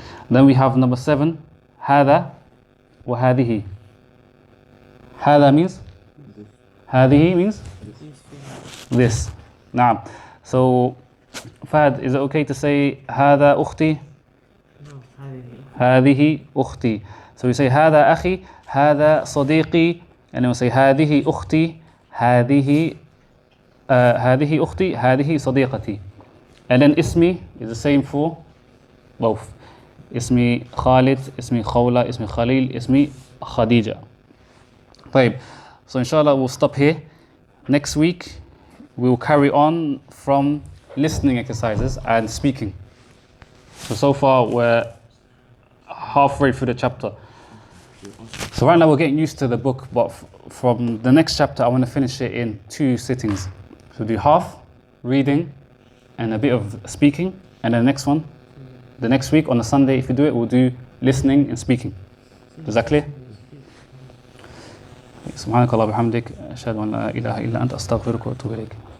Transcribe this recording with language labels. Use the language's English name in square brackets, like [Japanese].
[English] Then we have number 7, hada wa hadihi. Hada means? Hadihi means? This. Na'am. So, Fahd, is it okay to say hada ukhti? No, [Arabic] هذه. هذه أختي. [English] So we say [Arabic] هذا أخي, هذا صديقي, [English] and then we say [Arabic] هذه أختي, هذه أختي, هذه صديقتي. [English] And then اسمي is the same for both. [Arabic] اسمي خالد, اسمي خولة, اسمي خليل, اسمي خديجة. طيب. [English] So inshallah we'll stop here. Next week we will carry on from listening exercises and speaking. So far we're halfway through the chapter. So right now we're getting used to the book, but from the next chapter I want to finish it in 2 sittings. So do half reading and a bit of speaking, and then the next one, the next week on a Sunday, if you do it, we'll do listening and speaking. Is that clear? [Arabic] سبحانك اللهم وبحمدك أشهد أن لا إله إلا أنت أستغفرك وأتوب إليك.